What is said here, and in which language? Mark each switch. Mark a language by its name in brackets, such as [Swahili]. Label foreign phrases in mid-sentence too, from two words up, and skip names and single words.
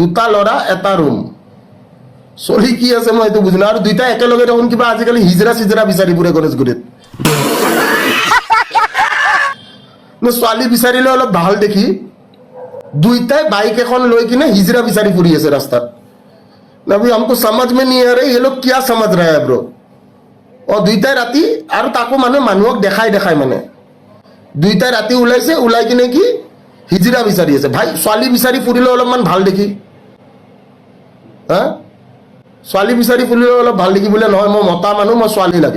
[Assamese] দুটা ল'ৰা এটা ৰুম চলি কি আছে মই এইটো বুজি নাপাওঁ। আৰু দুইটা একেলগে দেখোন কিবা আজিকালি হিজৰা চিজৰা বিচাৰি ফুৰে গণেশগুৰিত। ছোৱালী বিচাৰিলে অলপ ভাল দেখি দুইটাই বাইক এখন লৈ কিনে হিজৰা বিচাৰি ফুৰি আছে ৰাস্তাত। [Hindi] अभी हमको समझ में नहीं आ रही ये लोग क्या समझ रहे हैं ब्रो। [Assamese] দুইটাই ৰাতি আৰু তাকো মানুহক দেখাই মানে দুইটাই ৰাতি ওলাইছে, ওলাই কিনে কি হিজৰা বিচাৰি আছে। ভাই ছোৱালী বিচাৰি ফুৰিলে অলপমান ভাল দেখি, ছোৱালী বিচাৰি ফুৰিলে অলপ ভাল দেখি বোলে নহয় মই মতা মানুহ, মই ছোৱালী লাগে।